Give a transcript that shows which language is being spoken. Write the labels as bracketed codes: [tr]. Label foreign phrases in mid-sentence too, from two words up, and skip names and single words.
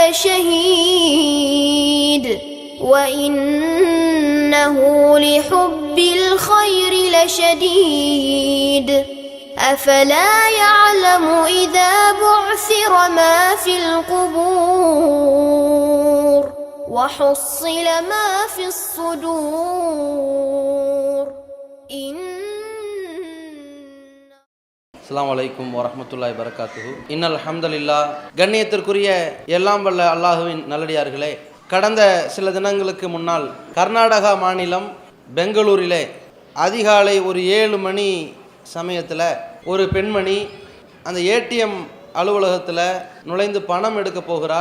[ar] لشهيد وإنه لحب الخير لشديد أفلا يعلم إذا بعثر ما في القبور وحصل ما في الصدور السلام عليكم ورحمة الله وبركاته. إن الحمد لله. [ta] கண்ணியத்திற்குரிய எல்லாம் வல்ல அல்லாஹுவின் நல்லடியார்களே, கடந்த சில தினங்களுக்கு முன்னால் கர்நாடகா மாநிலம் பெங்களூரிலே அதிகாலை ஒரு 7 மணி சமயத்தில் ஒரு பெண்மணி அந்த ஏடிஎம் அலுவலகத்தில் நுழைந்து பணம் எடுக்க போகிறாள்.